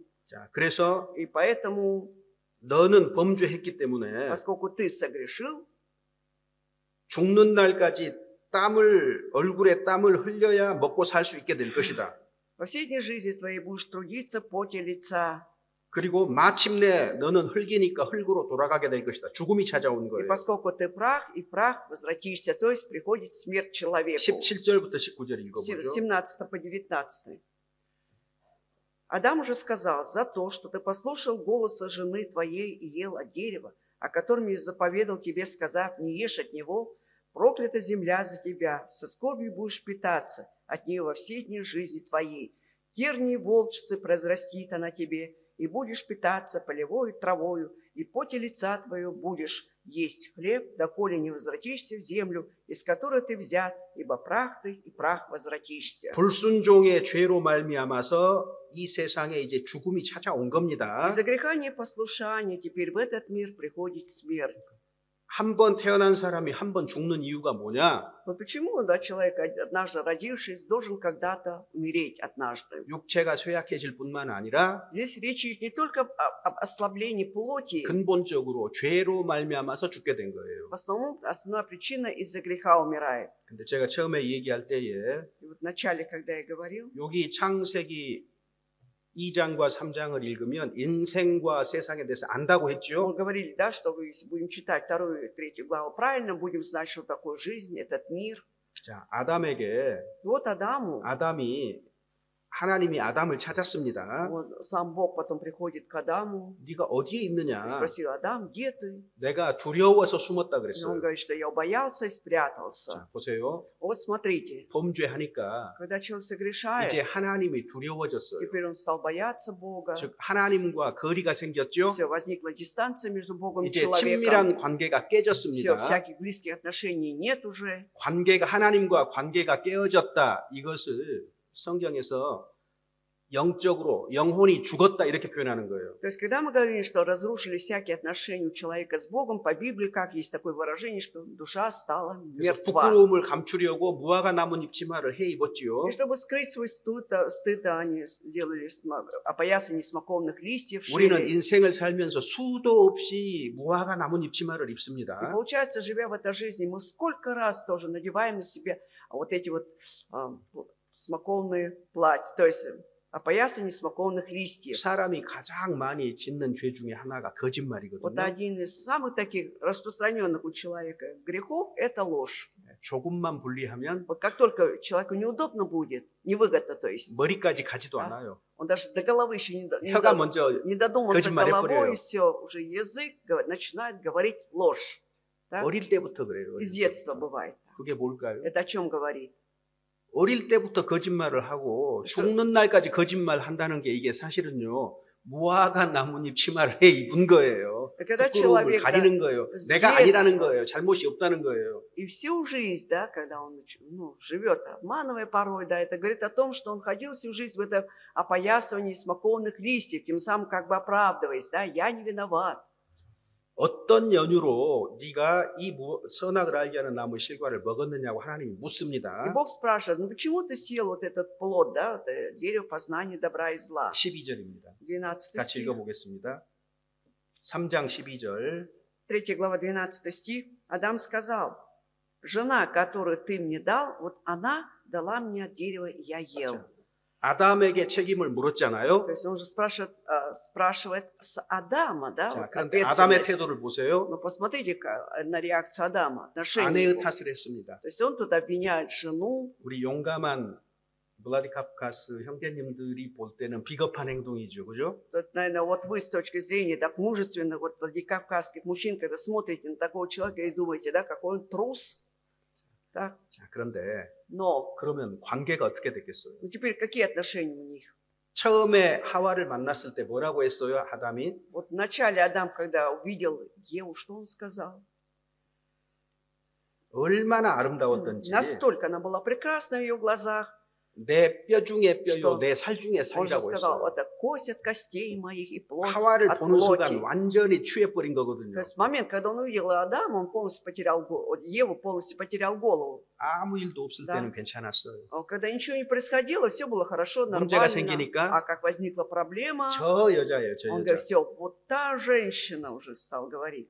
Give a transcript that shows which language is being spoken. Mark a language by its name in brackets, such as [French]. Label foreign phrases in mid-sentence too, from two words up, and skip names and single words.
[Korean] 자, 그래서 [Russian] и поэтому, [Korean] 너는 범죄했기 때문에 [Russian] поскольку ты согрешил, [Korean] 죽는 날까지 얼굴에 땀을 흘려야 먹고 살 수 있게 될 것이다. [Russian] во всей дни жизни твоей будешь трудиться в поте лица. [Korean] 그리고 마침내 너는 흙이니까 흙으로 돌아가게 될 것이다. 죽음이 찾아온 [Russian] И [Korean] 거예요. [Russian] поскольку ты прах, и в прах возвратишься, то есть приходит смерть человеку. [Korean] 17절부터 19절 읽어보죠. [Russian] 17 по 19. Адам уже сказал, за то, что ты послушал голоса жены твоей и ел от дерева, о котором я заповедал тебе, сказав, не ешь от него, проклята земля за тебя, со скорбью будешь питаться от нее во все дни жизни твоей. Тернии волчицы произрастит она тебе, и будешь питаться полевою травою, и поте лица твое будешь есть хлеб, доколе не возвратишься в землю, из которой ты взят, ибо прах ты, и прах возвратишься. [Korean] 불순종의 죄로 말미암아서 이 세상에 이제 죽음이 찾아온 겁니다. [Russian] Из-за греха непослушания теперь в этот мир приходит смерть. [Korean] 한 번 태어난 사람이 한 번 죽는 이유가 뭐냐? [Russian] Вот почему, да, человек, однажды родившись, должен когда-то умереть однажды? [Korean] 육체가 쇠약해질 뿐만 아니라 [Russian] Здесь речь идет не только об ослаблении плоти. [Korean] 근본적으로 죄로 말미암아서 죽게 된 거예요. [Russian] В основном, основная причина из-за греха умирает. [Korean] 근데 제가 처음에 얘기할 때에 [Russian] И вот в начале, когда я говорил, [Korean] 여기 창세기 2장과 3장을 읽으면 인생과 세상에 대해서 안다고 했죠. [Russian] мы говорили, да, что если будем читать 2 и 3 главу правильно, будем знать, что такое жизнь, этот мир. [Korean] 자, 아담에게 [Russian] И вот [Korean] 아담이 하나님이 아담을 찾았습니다. [Russian] вот сам Бог потом приходит к Адаму [Korean] 네가 어디에 있느냐? [Russian] и спросил, Адам, где ты? [Korean] 내가 두려워서 숨었다 [Russian] И он [Korean] 그랬어요. [Russian] говорит, что я боялся и спрятался. [Korean] 자, 보세요. [Russian] Вот смотрите, [Korean] 범죄하니까 [Russian] когда человек согрешает, [Korean] 이제 하나님이 두려워졌어요. [Russian] теперь он стал бояться Бога. [Korean] 즉 하나님과 거리가 생겼죠. [Russian] Все, возникла дистанция между Богом и [Korean] 이제 [Russian] человеком. [Korean] 친밀한 관계가 [Russian] Все, [Korean] 깨졌습니다. [Russian] всяких близких отношений нет уже. [Korean] 관계가 하나님과 관계가 깨어졌다. 이것을 성경에서 영적으로 영혼이 죽었다 이렇게 표현하는 거예요. [Russian] То есть, когда мы говорим, что разрушили всякие отношения у человека с Богом, по Библии, как есть такое выражение, что душа стала [Korean] 그래서 [Russian] мертва. [Korean] 부끄러움을 감추려고 무화과 나무 잎치마를 해 입었지요. [Russian] И чтобы скрыть свой стыд, они сделали опоясание смоковных листьев, [Korean] 우리는 [Russian] шили. [Korean] 인생을 살면서 수도 없이 무화과 나무 잎치마를 [Russian] И [Korean] 입습니다. [Russian] получается, живя в этой жизни, мы сколько раз тоже надеваем на себя вот эти вот смоковные платья, то есть опоясание смоковных листьев. [Korean] 사람이 가장 많이 짓는 죄 중에 하나가 [Russian] Вот [Korean] 거짓말이거든요. [Russian] один из самых таких распространенных у человека грехов – это ложь. [Korean] 조금만 불리하면 [Russian] Вот как только человеку неудобно будет, невыгодно, то есть, [Korean] 머리까지 가지도 아, 않아요. [Russian] он даже до головы еще [Korean] 혀가 먼저 [Russian] не додумался [Korean] 거짓말 [Russian] головой, [Korean] 해버려요. [Russian] и все, уже язык начинает говорить ложь. Так? [Korean] 어릴 때부터 그래요. [Russian] Из детства бывает. [Korean] 그게 뭘까요? [Russian] Это о чем говорит? [Korean] 어릴 때부터 거짓말을 하고 죽는 날까지 거짓말 한다는 게 이게 사실은요. 무화과 나뭇잎 치마를 입은 거예요. [Russian] И когда [Korean] 부끄러움을 [Russian] человек, да, [Korean] 가리는 거예요. [Russian] с [Korean] 내가 아니라는 [Russian] детства [Korean] 거예요. 잘못이 없다는 거예요. [Russian] и всю жизнь, да, когда он живет, обманывая порой, да, это говорит о том, что он ходил всю жизнь в этом опоясывании смоковных листьев, тем самым как бы оправдываясь, да, я не виноват. [Korean] 어떤 연유로 네가 이 선악을 알게 하는 나무 실과를 먹었느냐고 하나님이 [Russian] И [Korean] 묻습니다. [Russian] Бог спрашивает, ну почему ты съел вот этот плод, да, вот, дерево познания добра и зла? [Korean] 12절입니다. [Russian] 12 [Korean] 같이 [Russian] стих, [Korean] 읽어보겠습니다. 3장 12절. [Russian] 3 глава, 12 стих. Адам сказал, жена, которую ты мне дал, вот она дала мне от дерева, и я ел. [Korean] 아담에게 책임을 물었잖아요. [Russian] То есть он же спрашивает с Адама, да, [Korean] 자, [Russian] вот [Korean] 그런데 아담의 [Russian] ответственность. [Korean] 태도를 보세요. [Russian] Но посмотрите на реакцию Адама, отношение [Korean] 아내의 [Russian] его. [Korean] 탓을 했습니다. [Russian] То есть он тут обвиняет жену. [Korean] 우리 용감한 블라디카프카스 형제님들이 볼 때는 비겁한 행동이죠. 그죠? [Russian] Тут, наверное, вот вы с точки зрения так мужественных вот владикавказских мужчин, когда смотрите на такого человека и думаете, да, какой он трус. Так? [Korean] 자, 그런데 [Russian] Но, [Korean] 그러면 관계가 어떻게 됐겠어요? [Russian] ну теперь какие отношения у них? [Korean] 처음에 하와를 만났을 때 뭐라고 했어요? 아담이? [Russian] Вот вначале Адам, когда увидел Еву, что он сказал? [Korean] 얼마나 아름다웠던지 [Russian] Настолько она была прекрасна в ее глазах, [Korean] 내 뼈 중에 뼈요, [Russian] что [Korean] 내 살 중에 [Russian] он же [Korean] 살이라고 [Russian] сказал, [Korean] 했어요. [Russian] это кость от костей моих и плоть [Korean] 하와를 [Russian] от [Korean] 보는 순간 [Russian] плоти. [Korean] 완전히 취해버린 거거든요. [Russian] То есть в момент, когда он увидел Адама, он полностью потерял Еву полностью потерял голову. [Korean] 아무 일도 없을 [Russian] Да. [Korean] 때는 괜찮았어요. [Russian] Когда ничего не происходило, все было хорошо, [Korean] 문제가 [Russian] нормально. [Korean] 생기니까 [Russian] А как возникла проблема, [Korean] 저 여자예요, 저 [Russian] он [Korean] 여자. [Russian] говорит, все, вот та женщина уже стал говорить.